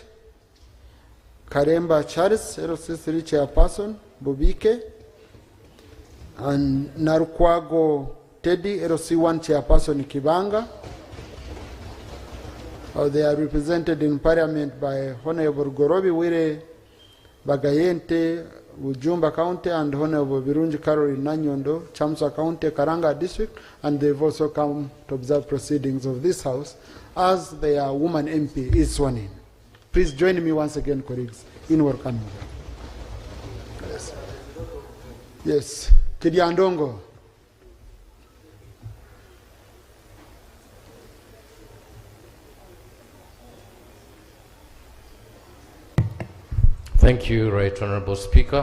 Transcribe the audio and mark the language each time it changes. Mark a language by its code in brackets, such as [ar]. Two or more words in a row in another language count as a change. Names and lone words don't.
[en] Karemba Charles, LC3 Chairperson, Bobike. And Narukwago Teddy, LC1 Chairperson, Kibanga. They are represented in Parliament by Honorable Gorobi Wire Bagayente, Ujumba County, and Honorable Birunji Caroline Nanyondo, Chamsa County, Karanga District, and they've also come to observe proceedings of this House as their woman MP is sworn in. Please join me once again, colleagues, in welcoming them. Yes. Yes. Kidiandongo. Thank you, Right Honorable Speaker.